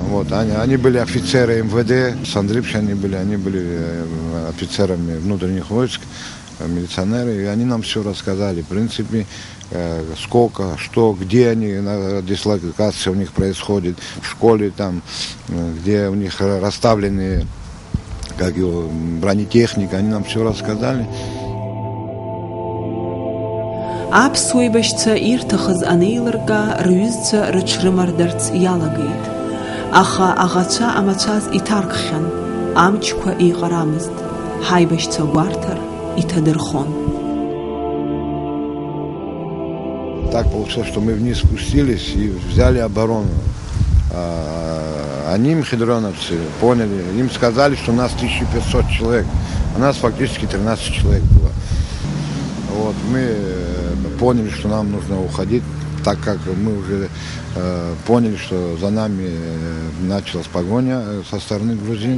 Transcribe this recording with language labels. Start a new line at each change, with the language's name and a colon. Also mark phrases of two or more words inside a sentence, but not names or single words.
Russian: Вот, они были офицеры МВД, Сандрипши они были офицерами внутренних войск, милиционеры, и они нам все рассказали, в принципе, сколько, что, где они, дислокация у них происходит, в школе там, где у них расставлены, как его, бронетехника, они нам все рассказали.
Abkhazian: Аԥсуа еибашьцәа ирҭахыз анеилырка, рҩызцәа рыҽрымардарц иалагеит. Аха аӷацәа амацәаз иҭаркхьан, амчқәа еиҟарамызт. Ҳаибашьцәа гәарҭар иҭадырхон.
Russian: Так получилось, что мы вниз спустились и взяли оборону. Они, мхедроновцы, поняли, им сказали, что у нас 1500 человек, а нас фактически 13 человек было. Вот, мы поняли, что нам нужно уходить, так как мы уже поняли, что за нами началась погоня со стороны грузин.